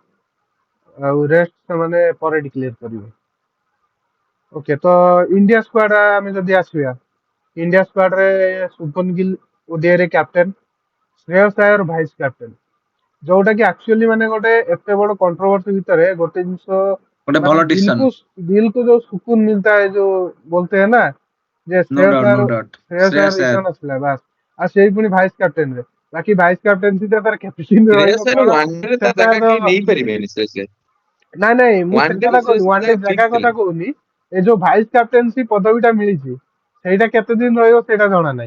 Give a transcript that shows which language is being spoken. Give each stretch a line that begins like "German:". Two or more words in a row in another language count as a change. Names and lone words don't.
Odia: ଆଉ ରେଷ୍ଟ ସେମାନେ ପରେ ଡିକ୍ଲେୟାର କରିବେ। ଓକେ, ତ ଇଣ୍ଡିଆ ସ୍କ୍ୱାଡ ଆମେ ଯଦି ଆସିବା, ଇଣ୍ଡିଆ ସ୍କ୍ୱାଡ ରେ ଶୁଭମନ ଗିଲ୍ ଓଡିଆଇ ରେ କ୍ୟାପ୍ଟେନ୍, ଶ୍ରେୟସ ଆୟର
English: vice captain.
Odia: ଯୋଉଟା କି ଆକ୍ଚୁଆଲି ମାନେ ଗୋଟେ ଏତେ ବଡ କଣ୍ଟ୍ରୋଭର୍ସି ଭିତରେ ଗୋଟେ ଜିନିଷ ଗୋଟେ ମାନେ ଭଲ ଡିସିସନ।
Hindi: दिल को जो सुकून मिलता है जो बोलते हैं ना जे
English: No doubt, no doubt.
Odia: ଶ୍ରେୟସ ଆୟର ଶ୍ରେୟସ ଆୟର ରିଟର୍ନ ଆସିଲା ବାସ୍। ଆଉ ସେଇ ପୁଣି
English: vice captain
Odia: ରେ, ବାକି
English: vice captaincy
Odia: ଟା ତାର କ୍ୟାପ୍ଟେନ୍ ରହିବ ଶ୍ରେୟସ ଆୟର କଣ
English: one day
Odia: ରେ ତା ସେଟା ଜାଗା ତ କେହି ନେଇପାରିବେନି। ଶ୍ରେୟସ ଆୟର ନାଇଁ ମୁଁ ସେ
English: one day
Odia: କଥା ରେ କହୁନି, ଶ୍ରେୟସ
English: one day
Odia: ଆୟର ଜାଗା ଫିକ୍ସ ଥିଲା। କଥା କହୁନି। ଏ ଯୋଉ
English: vice captaincy
Odia: ପଦବୀଟା ମିଳିଛି ସେଇଟା କେତେ ଦିନ ରହିବ ସେଇଟା ଜଣା ନାହିଁ।